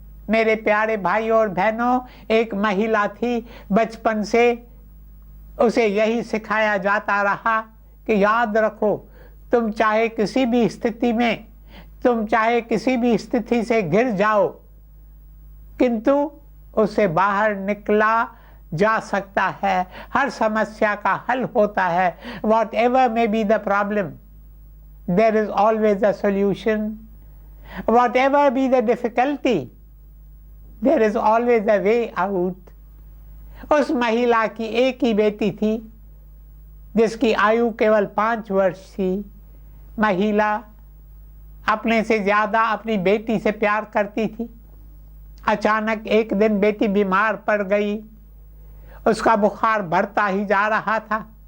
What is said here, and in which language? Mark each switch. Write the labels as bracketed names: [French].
[Hindi] मेरे प्यारे भाई और बहनों, एक महिला थी, बचपन से उसे यही सिखाया जाता रहा कि याद रखो, तुम चाहे किसी भी स्थिति में, तुम चाहे किसी भी स्थिति से घिर जाओ, किंतु उससे बाहर निकला जा सकता है। हर समस्या का हल होता है। [English] Whatever may be the problem, there is always a solution. Whatever be the difficulty, there is always a way out. [Hindi] उस महिला की एक ही बेटी थी जिसकी आयु केवल 5 वर्ष थी। महिला अपने से ज्यादा अपनी बेटी से प्यार करती थी। अचानक एक दिन बेटी बीमार पड़ गई। उसका बुखार बढ़ता ही जा रहा था।